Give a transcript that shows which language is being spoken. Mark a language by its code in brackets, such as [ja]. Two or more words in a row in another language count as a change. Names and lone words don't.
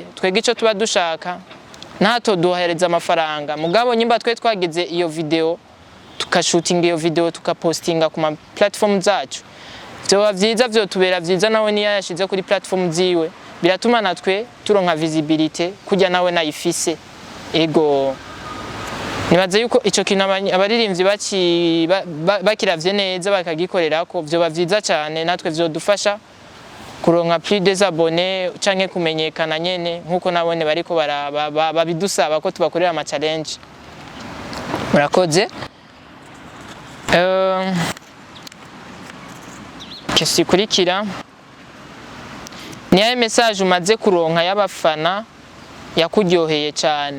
[rn] Twebwe ico tuba dushaka nato duhereza amafaranga, mugabo nyimba twe twagize iyo video tukashootinga iyo video tukapostinga ku ma platform zacu, vyoba vyiza, vyotubera vyiza nawe niyo yashize kuri platform ziwe, biratuma natwe turonka visibility kujya nawe nayifise. Ego nibaze yuko ico kintu abaririmbyi bakiravye neza bakagikorera ko vyoba vyiza cyane, natwe vyodufasha kuronka [fr] plus des abonnés [rn] canke kumenyekana nyene nkuko nabone bariko babidusaba ko tubakorera ama challenge. Murakoze. Kesi kurikira ni ya message umaze kuronka y'abafana yakuryoheye cyane.